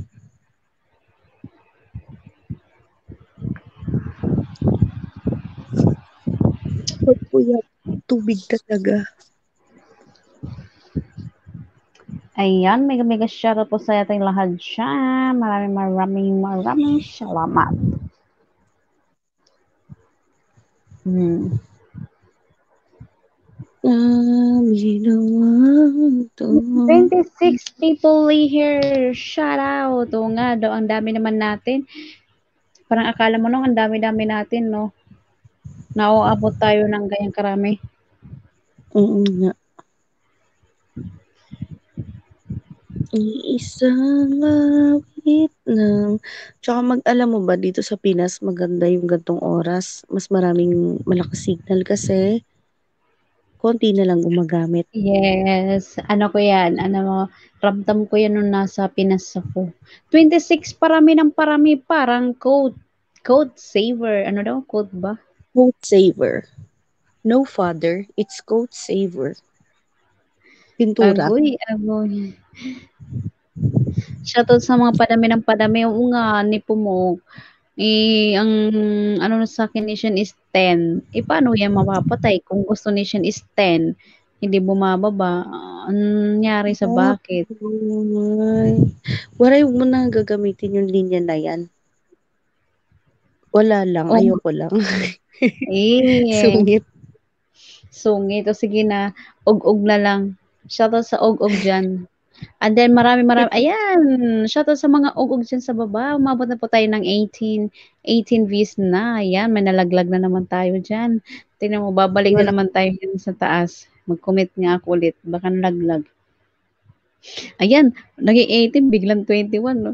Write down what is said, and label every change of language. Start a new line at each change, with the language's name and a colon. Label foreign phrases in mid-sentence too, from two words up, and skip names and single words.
Filipino: Pag puyat, tubig talaga. Ayan,
English: mega mega shoutout
Filipino: po sa ating lahat dyan. Maraming salamat. Hmm.
English: 26 people here. Shout out.
Filipino: Oo nga daw, ang dami naman natin. Parang akala mo nung ang dami-dami natin, no? Nauabot tayo ng ganyang karami. Oo nga. Isang awit lang. Tsaka alam mo ba, dito sa Pinas, maganda yung gantong oras. Mas maraming malakas signal kasi konti na lang gumagamit. Yes. Ano ko yan? Ramdam ko yan nung nasa Pinas ako. 26, parami ng parami. Parang
English: code saver.
Filipino: Ano daw? Code ba?
English: Code saver. No father, it's code saver.
Filipino: Pintura. Agoy. Shoutout sa mga padami ng padami. Oo nga, nipo mo. Ang ano sa akin nation is 10. Paano yan mapapatay kung gusto nation is 10? Hindi bumababa. Anong nangyari sa bakit? Waray, huwag mo na gagamitin yung linya na yan. Wala lang, ayoko lang. Sungit. Sungit. O sige na, ug-ug na lang. Shoutout sa ug-ug dyan.
English: And then
Filipino: marami. Ayan, shoutout sa mga ug-ug dyan sa baba. Umabot na po tayo ng 18 views na. Ayan, may nalaglag na naman tayo dyan. Tingnan mo, babalik na naman tayo dyan sa taas. Mag-commit nga ako ulit. Baka nalaglag. Ayan, naging 18, biglang 21. No?